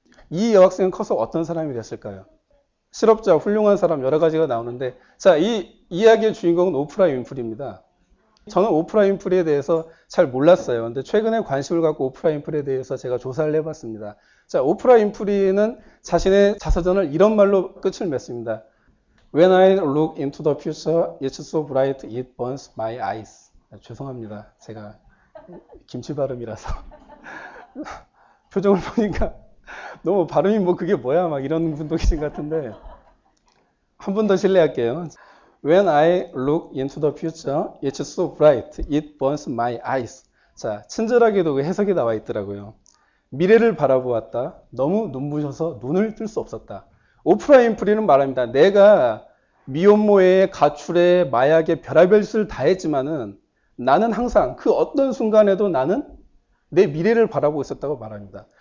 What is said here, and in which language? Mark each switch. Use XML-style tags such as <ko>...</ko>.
<ko>이 여학생은 커서 어떤 사람이 됐을까요? 실업자, 훌륭한 사람 여러 가지가 나오는데 자, 이 이야기의 주인공은 오프라 윈프리입니다. 저는 오프라 윈프리에 대해서 잘 몰랐어요. 근데 최근에 관심을 갖고 오프라 윈프리에 대해서 제가 조사를 해봤습니다. 자, 오프라 윈프리는 자신의 자서전을 이런 말로 끝을 맺습니다.</ko> <en>When I look into the future, it's so bright it burns my eyes.</en> <ko>죄송합니다. 제가 김치 발음이라서 표정을 보니까 너무 발음이 뭐 그게 뭐야 막 이런 분도 계신 것 같은데 한 번 더 실례할게요.</ko> <en>When I look into the future, it's so bright, it burns my eyes.</en> <ko>자, 친절하게도 그 해석이 나와 있더라고요. 미래를 바라보았다. 너무 눈부셔서 눈을 뜰 수 없었다. 오프라 윈프리는 말합니다. 내가 미혼모에 가출에 마약에 별의별 짓을 다 했지만은 나는 항상 그 어떤 순간에도 나는 내 미래를 바라보고 있었다고 말합니다.</ko>